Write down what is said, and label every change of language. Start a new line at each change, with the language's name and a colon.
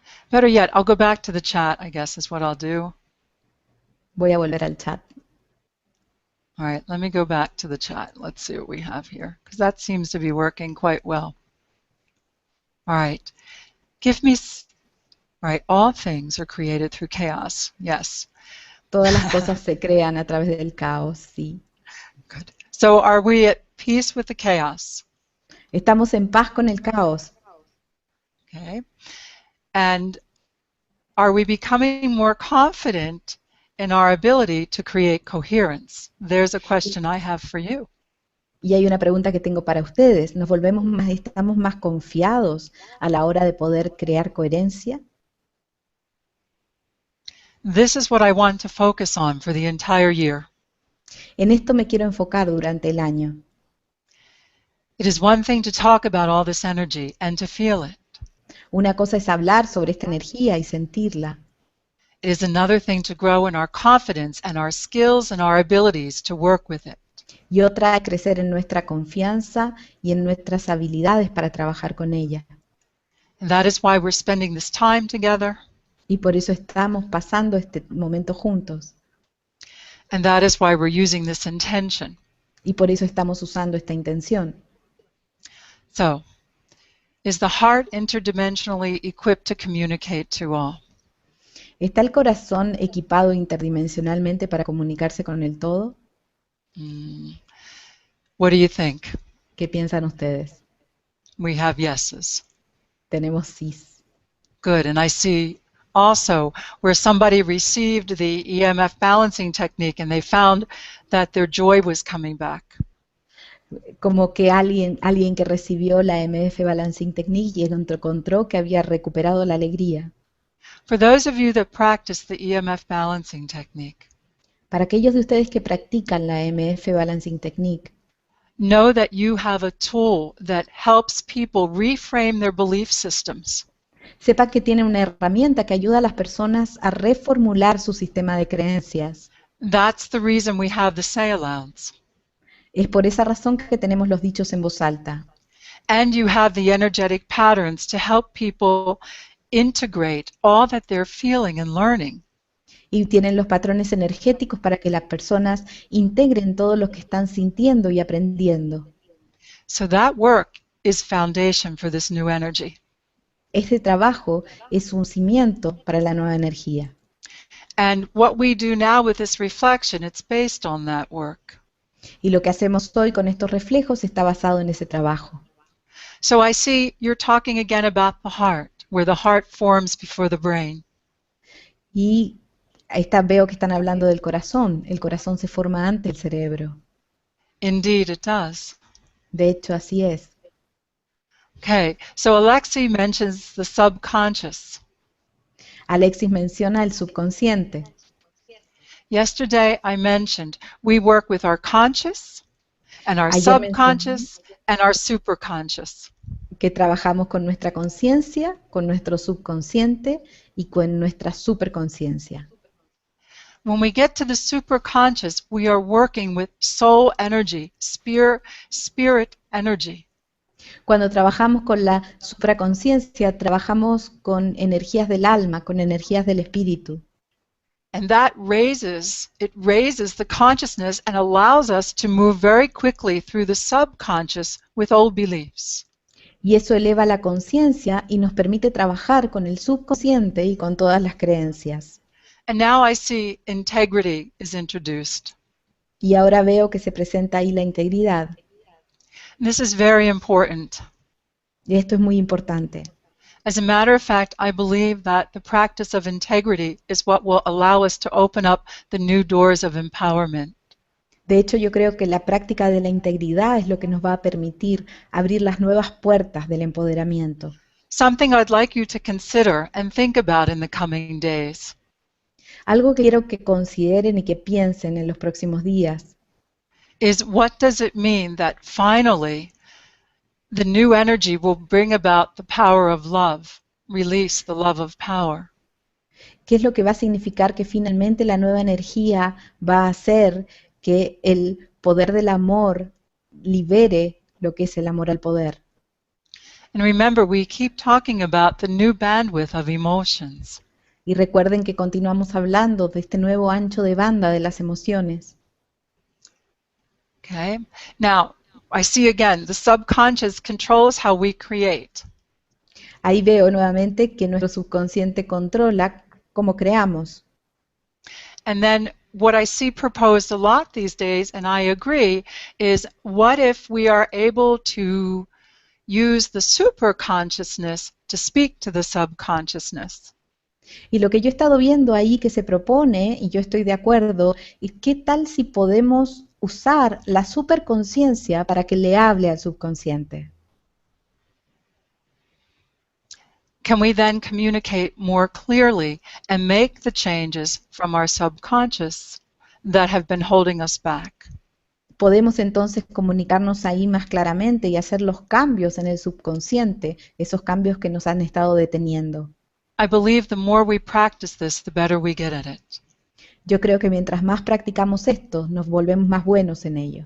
English: Better yet, I'll go back to the chat, I guess is what I'll do.
Spanish: Voy a volver al chat.
English: All right, let me go back to the chat. Let's see what we have here, because that seems to be working quite well. All right. Give me... All right, all things are created through chaos. Yes.
Spanish: Todas las cosas se crean a través del caos, sí.
English: Good. So are we at peace with the chaos?
Spanish: Estamos en paz con el caos.
English: Okay. And are we becoming more confident in our ability to create coherence? There's a question I have for you.
Spanish: Y hay una pregunta que tengo para ustedes. ¿Estamos más confiados a la hora de poder crear coherencia?
English: This is what I want to focus on for the entire year.
Spanish: En esto me quiero enfocar durante el año.
English: It is one thing to talk about all this energy and to feel it.
Spanish: Una cosa es hablar sobre esta energía y sentirla.
English: It is another thing to grow in our confidence and our skills and our abilities to work with it.
Spanish: Y otra, crecer en nuestra confianza y en nuestras habilidades para trabajar con ella.
English: And that is why we're spending this time together.
Spanish: Y por eso estamos pasando este momento juntos.
English: And that is why we're using this intention.
Spanish: Y por eso estamos usando esta intención.
English: So, is the heart interdimensionally equipped to communicate to all?
Spanish: ¿Está el corazón equipado interdimensionalmente para comunicarse con el todo?
English: What do you think?
Spanish: ¿Qué piensan ustedes?
English: We have yeses.
Spanish: Tenemos sís.
English: Good. And I see also where somebody received the EMF balancing technique and they found that their joy was coming back.
Spanish: Como que alguien que recibió la EMF Balancing Technique y encontró que había recuperado la alegría.
English: For those of you that practice the EMF balancing technique,
Spanish: Para aquellos de ustedes que practican la EMF Balancing Technique,
English: know that you have a tool that helps people reframe their belief systems.
Spanish: sepan que tienen una herramienta que ayuda a las personas a reformular su sistema de creencias.
English: That's the reason we have the say-alouds.
Spanish: Es por esa razón que tenemos los dichos en voz alta.
English: And you have the energetic patterns to help people integrate all that they're feeling and learning.
Spanish: Y tienen los patrones energéticos para que las personas integren todo lo que están sintiendo y aprendiendo.
English: So that work is foundation for this new energy.
Spanish: Este trabajo es un cimiento para la nueva energía.
English: And what we do now with this reflection, it's based on that work.
Spanish: Y lo que hacemos hoy con estos reflejos está basado en ese trabajo.
English: So I see you're talking again about the heart, where the heart forms before the brain.
Spanish: Y veo que están hablando del corazón. El corazón se forma antes del cerebro.
English: Indeed, it does.
Spanish: De hecho, así es.
English: Okay, so Alexei mentions the subconscious.
Spanish: Alexis menciona el subconsciente.
English: Yesterday I mentioned we work with our conscious and our
Spanish: Ayer
English: subconscious and our superconscious.
Spanish: Que trabajamos con nuestra conciencia, con nuestro subconsciente y con nuestra superconsciencia.
English: When we get to the superconscious, we are working with soul energy, spirit energy.
Spanish: Cuando trabajamos con la supraconciencia, trabajamos con energías del alma, con energías del espíritu.
English: And it raises the consciousness and allows us to move very quickly through the subconscious with old beliefs.
Spanish: Y eso eleva la conciencia y nos permite trabajar con el subconsciente y con todas las creencias.
English: And now I see integrity is introduced.
Spanish: Y ahora veo que se presenta ahí la integridad.
English: This is very important.
Spanish: Y esto es muy importante.
English: As a matter of fact, I believe that the practice of integrity is what will allow us to open up the new doors of empowerment.
Spanish: De hecho, yo creo que la práctica de la integridad es lo que nos va a permitir abrir las nuevas puertas del empoderamiento.
English: Something I'd like you to consider and think about in the coming days.
Spanish: Algo que quiero que consideren y que piensen en los próximos días
English: Is what does it mean that finally the new energy will bring about the power of love, release the love of power?
Spanish: ¿Qué es lo que va a significar que finalmente la nueva energía va a hacer que el poder del amor libere lo que es el amor al poder?
English: And remember, we keep talking about the new bandwidth of emotions.
Spanish: Y recuerden que continuamos hablando de este nuevo ancho de banda de las emociones.
English: Okay? Now, I see again, the subconscious controls how we create.
Spanish: Ahí veo nuevamente que nuestro subconsciente controla cómo creamos.
English: And then what I see proposed a lot these days, and I agree, is what if we are able to use the superconsciousness to speak to the subconsciousness?
Spanish: Y lo que yo he estado viendo ahí que se propone, y yo estoy de acuerdo, es qué tal si podemos usar la superconciencia para que le hable al subconsciente.
English: Can we then communicate more clearly and make the changes from our subconscious that have been holding us back?
Spanish: Podemos entonces comunicarnos ahí más claramente y hacer los cambios en el subconsciente, esos cambios que nos han estado deteniendo.
English: I believe the more we practice this, the better we get at it.
Spanish: Yo creo que mientras más practicamos esto, nos volvemos más buenos en ello.